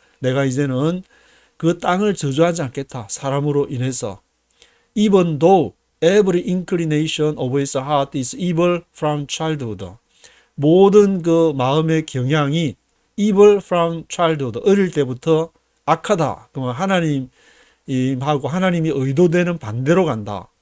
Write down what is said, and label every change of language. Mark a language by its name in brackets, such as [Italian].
[Korean] 내가 이제는 그 땅을 저주하지 않겠다, 사람으로 인해서. [English] Even though every inclination of his heart is evil from childhood. [Korean] 모든 그 마음의 경향이 [English] evil from childhood, [Korean] 어릴 때부터 악하다. 그러면 하나님하고 하나님이 의도되는 반대로 간다.